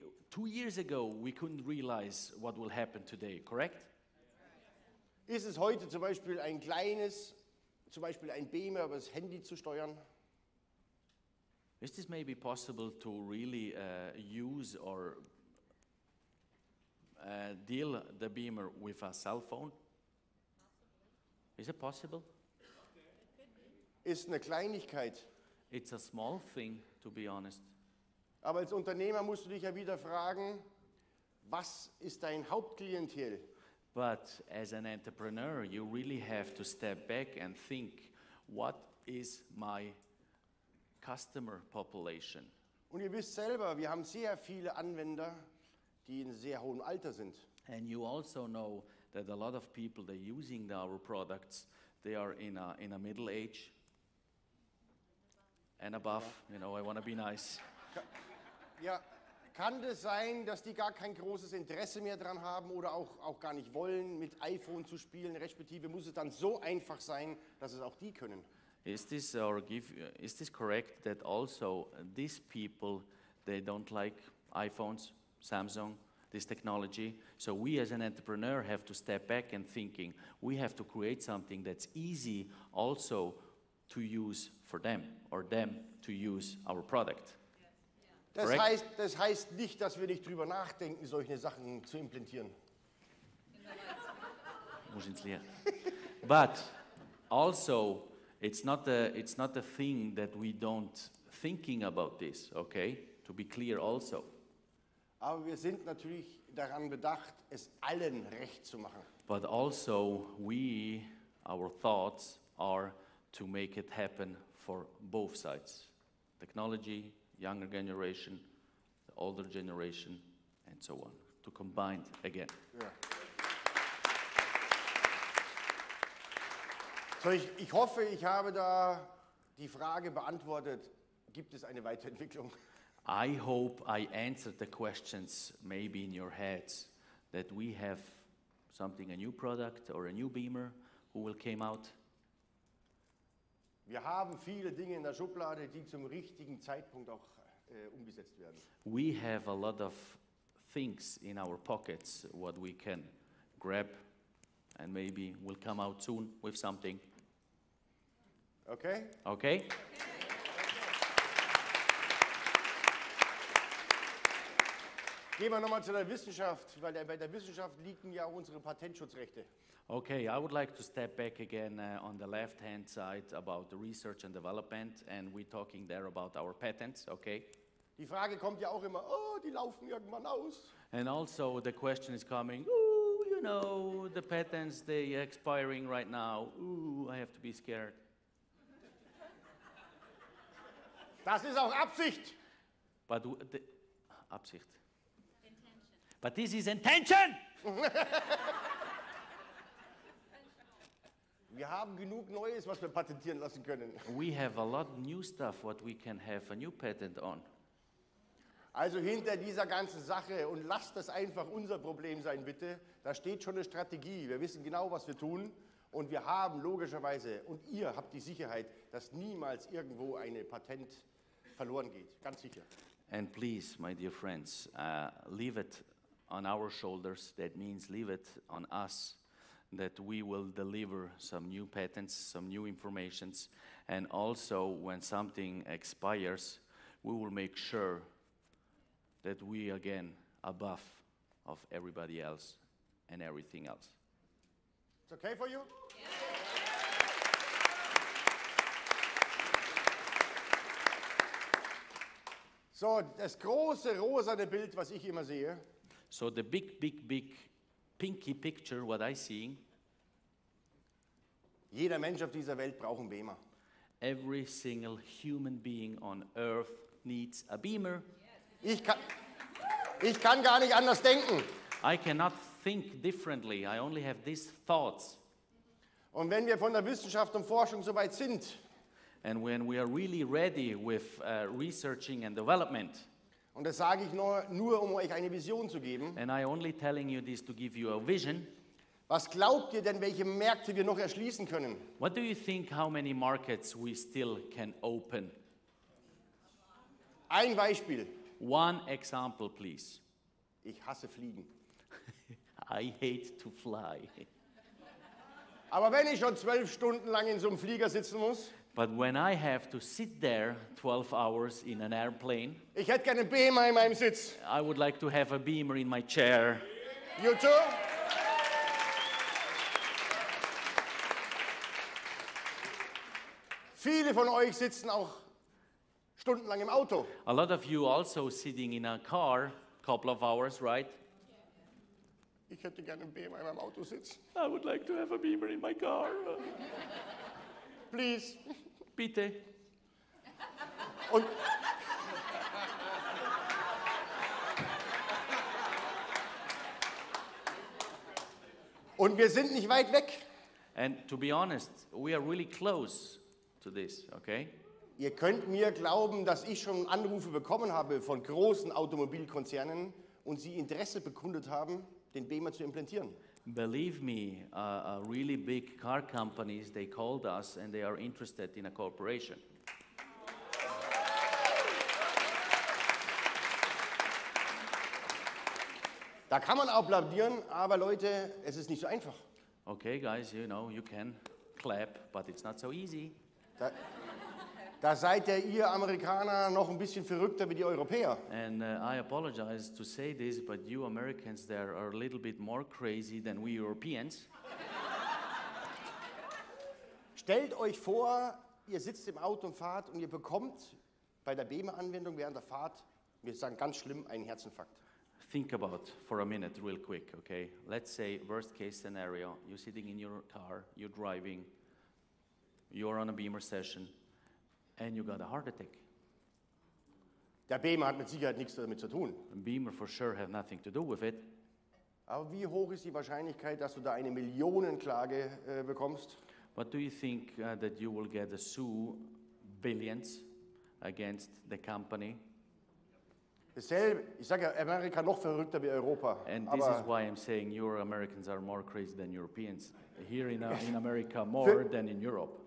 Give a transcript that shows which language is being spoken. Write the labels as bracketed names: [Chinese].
[English] 2 years ago, we couldn't realize what will happen today, correct? [German] Ist es heute zum Beispiel ein kleines, zum Beispiel ein Bemer über das Handy zu steuern? [English] Is this maybe possible to really use or deal the Bemer with a cell phone? Is it possible? [German] Ist eine Kleinigkeit. [English] It's a small thing, to be honest. [German] Aber als Unternehmer musst du dich ja wieder fragen, was ist dein Hauptklientel? [English] But as an entrepreneur, you really have to step back and think, what is my customer population? [German] Und ihr wisst selber, wir haben sehr viele Anwender, die in sehr hohem Alter sind. [English] And you also know that a lot of people that are using our products, they are in a middle age and above. You know, I want to be nice. [German] Ja, kann das sein, dass die gar kein großes Interesse mehr dran haben oder auch gar nicht wollen, mit iPhone zu spielen, respektive muss es dann so einfach sein, dass es auch die können? [English] Is this correct that also these people, they don't like iPhones, Samsung, this technology? So we as an entrepreneur have to step back and thinking, we have to create something that's easy also to use for them or them to use our product. [German] Das heißt nicht, dass wir nicht drüber nachdenken, solche Sachen zu implementieren. [English] But also, it's not a thing that we don't thinking about this, okay? To be clear also. [German] Aber wir sind natürlich daran bedacht, es allen recht zu machen. [English] But also, our thoughts are to make it happen for both sides. Technology, younger generation, the older generation, and so on. To combine again. [German] Ja. So, ich hoffe, ich habe da die Frage beantwortet, gibt es eine Weiterentwicklung? [English] I hope I answered the questions maybe in your heads that we have something, a new product or a new Bemer who will came out. [German] Wir haben viele Dinge in der Schublade, die zum richtigen Zeitpunkt auch umgesetzt werden. [English] We have a lot of things in our pockets what we can grab and maybe will come out soon with something. Okay? Okay? [German] Gehen wir nochmal zu der Wissenschaft, weil bei der Wissenschaft liegen ja auch unsere Patentschutzrechte. [English] Okay, I would like to step back again on the left-hand side about the research and development, and we're talking there about our patents, okay? [German] Die Frage kommt ja auch immer, oh, die laufen irgendwann aus. [English] And also the question is coming, ooh, you know, the patents, they expiring right now. Ooh, I have to be scared. [German] Das ist auch Absicht. [English] But [German] Absicht. [English] But this is intention. [German] Wir haben genug Neues, was wir patentieren lassen können. [English] We have a lot of new stuff what we can have a new patent on. [German] Also hinter dieser ganzen Sache, und lasst das einfach unser Problem sein, bitte, da steht schon eine Strategie. Wir wissen genau, was wir tun, und wir haben logischerweise, und ihr habt die Sicherheit, dass niemals irgendwo ein Patent verloren geht, ganz sicher. [English] And please, my dear friends, leave it on our shoulders. That means leave it on us, that we will deliver some new patents, some new informations, and also when something expires, we will make sure that we again above of everybody else and everything else. It's okay for you? [German] So, das große rosane Bild, was ich immer sehe, [English] So the big pinky picture, what I see, [German] jeder Mensch auf dieser Welt braucht einen Bemer. [English] every single human being on earth needs a Bemer. [German] Ich kann gar nicht anders denken. [English] I cannot think differently. I only have these thoughts. [German] Und wenn wir von der Wissenschaft und Forschung so weit sind, [English] And when we are really ready with researching and development, [German] und das sage ich nur, um euch eine Vision zu geben, [English] and I only telling you this to give you a vision, [German] was glaubt ihr denn, welche Märkte wir noch erschließen können? [English] what do you think how many markets we still can open? [German] Ein Beispiel. [English] One example, please. [German] Ich hasse Fliegen. [English] I hate to fly. [German] Aber wenn ich schon 12 Stunden lang in so einem Flieger sitzen muss, [English] But when I have to sit there 12 hours in an airplane, [German] ich hätte gerne einen Bemer in meinem Sitz. [English] I would like to have a Beamer in my chair. You too? [German] Viele von euch sitzen auch stundenlang im Auto. [English] A lot of you also sitting in a car, couple of hours, right? [German] Ich hätte gerne einen Bemer in meinem Auto sitzen. [English] I would like to have a Beamer in my car. Please. [German] Bitte. Und wir sind nicht weit weg. [English] And to be honest, we are really close to this, okay? [German] Ihr könnt mir glauben, dass ich schon Anrufe bekommen habe von großen Automobilkonzernen und sie Interesse bekundet haben, den Bemer zu implantieren. [English] Believe me, really big car companies, they called us and they are interested in a cooperation. [German] Da kann man applaudieren, aber Leute, es ist nicht so einfach. [English] Okay, guys, you know, you can clap, but it's not so easy. [German] Da seid ihr Amerikaner noch ein bisschen verrückter wie die Europäer. [English] And I apologize to say this, but you Americans there are a little bit more crazy than we Europeans. [German] Stellt euch vor, ihr sitzt im Auto und fahrt und ihr bekommt bei der Bemer-Anwendung während der Fahrt, wir sagen ganz schlimm, einen Herzinfarkt. [English] Think about for a minute real quick, okay? Let's say worst case scenario, you're sitting in your car, you're driving, you're on a Beamer session, and you got a heart attack. [German] Der Bemer hat mit Sicherheit nichts damit zu tun. [English] Beamer for sure have nothing to do with it. [German] Aber wie hoch ist die Wahrscheinlichkeit, dass du da eine Millionenklage bekommst? [English] But do you think that you will get a sue billions against the company? [German] Dasselbe, ich sage ja, Amerika noch verrückter wie Europa. [English] And this is [German] Aber [English] why I'm saying you Americans are more crazy than Europeans. Here in America more than in Europe.